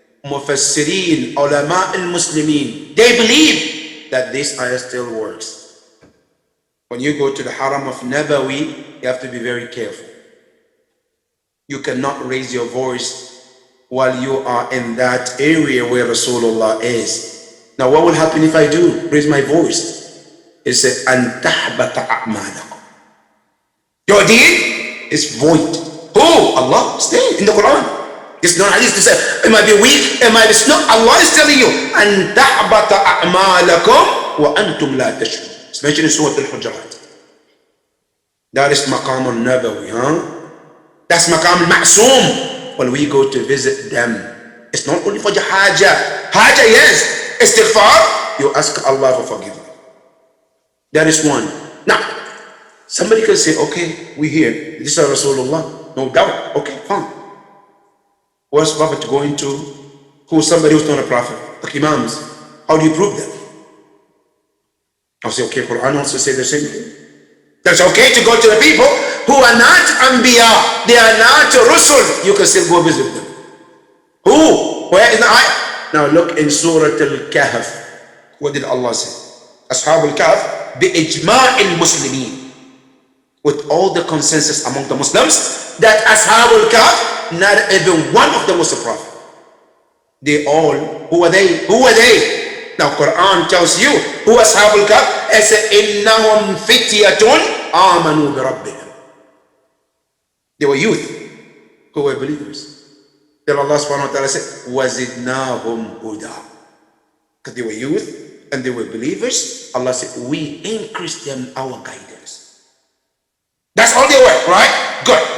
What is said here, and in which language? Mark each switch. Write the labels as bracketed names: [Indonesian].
[English] Mufassirin, ulama al-Muslimin, they believe that this ayah still works. When you go to the Haram of Nabawi, you have to be very careful. You cannot raise your voice while you are in that area where Rasulullah is. Now what will happen if I do raise my voice? It says, [Arabic] أَن تَحْبَطَ أَعْمَالَكُمْ. [English] Your deed is void. Who? Allah. Stay in the Quran. It's not hadith to say, it might be weak, it might be no. Allah is telling you, [Arabic] أَن تَحْبَطَ أَعْمَالَكُمْ وَأَنْتُمْ لَا تَشْعُرُونَ. [English] It's mentioned in Surah Al-Hujurat. That is Maqam al-Nabawi, huh? That's Maqam al-Ma'soom. When we go to visit them, it's not only for the Hajjah. Hajjah, yes. Istighfar, you ask Allah for forgiveness. That is one. Now, somebody can say, okay, we hear, this is Rasulullah. No doubt. Okay, fine. What's Prophet going to? Who's somebody who's not a prophet? Like Imams. How do you prove that? I'll say, okay, Quran also say the same thing. That's okay to go to the people who are not Anbiya, they are not Rusul. You can still go visit them. Who? Where is the ayah? Now look in Surah Al-Kahf. What did Allah say? Ashab al-Kahf, bi-ijma' al-Muslimin. With all the consensus among the Muslims that Ashab al-Kahf, not even one of them was a prophet. They all, who are they? Who are they? Now Quran tells you who Ashab al-Kahf. It says, [Arabic] إِنَّهُمْ فِتْيَةٌ آمَنُوا بِرَبِّهِمْ. [English] They were youth who were believers. Then Allah subhanahu wa ta'ala said, [Arabic] وَزِدْنَاهُمْ هُدًى. [English] Because they were youth and they were believers, Allah said, we increased them our guidance. That's all they were, right? Good.